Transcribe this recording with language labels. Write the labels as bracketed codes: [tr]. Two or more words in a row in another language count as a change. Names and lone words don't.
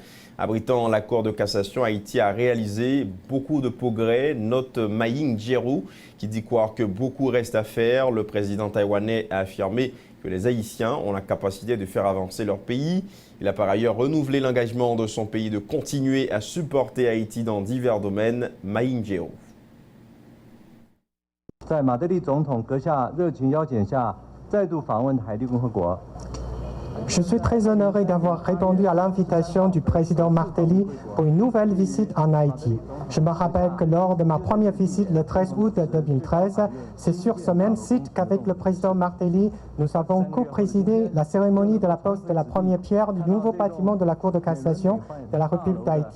[fr] Abritant la Cour de cassation, Haïti a réalisé beaucoup de progrès, note Ma Ying-jeou, qui dit croire que beaucoup reste à faire. Le président taïwanais a affirmé que les Haïtiens ont la capacité de faire avancer leur pays. Il a par ailleurs renouvelé l'engagement de son pays de continuer à supporter Haïti dans divers domaines. Ma Ying-jeou. [zh] 在马德里总统阁下热情邀请下，再度访问海地共和国。 [fr] Je suis très honoré d'avoir répondu à l'invitation du président Martelly pour une nouvelle visite en Haïti. Je me rappelle que lors de ma première visite le 13 août 2013, c'est sur ce même site qu'avec le président Martelly, nous avons co-présidé la cérémonie de la pose de la première pierre du nouveau bâtiment de la Cour de cassation de la République d'Haïti.